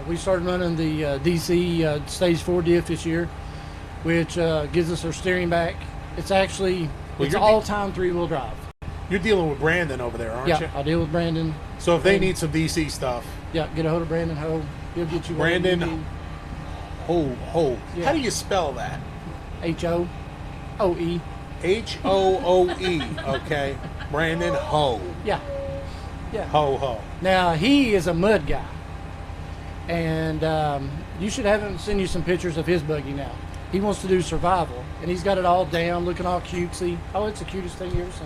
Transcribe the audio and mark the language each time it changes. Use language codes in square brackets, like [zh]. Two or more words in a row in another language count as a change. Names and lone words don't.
[en] we started running the DC Stage 4 diff this year, which gives us our steering back. It's actually it's you're all-time 3-wheel drive. You're dealing with Brandon over there, aren't you? Yeah, I deal with Brandon. So if they need some DC stuff, Yeah, get a hold of Brandon Ho. He'll get you whatever Brandon you need. Ho. Yeah. How do you spell that? H-O-O-E. H-O-O-E. Okay, Brandon Ho. Yeah. Ho. Now, he is a mud guy. And you should have him send you some pictures of his buggy now. He wants to do survival, and he's got it all down, looking all cutesy. Oh, it's the cutest thing you ever seen.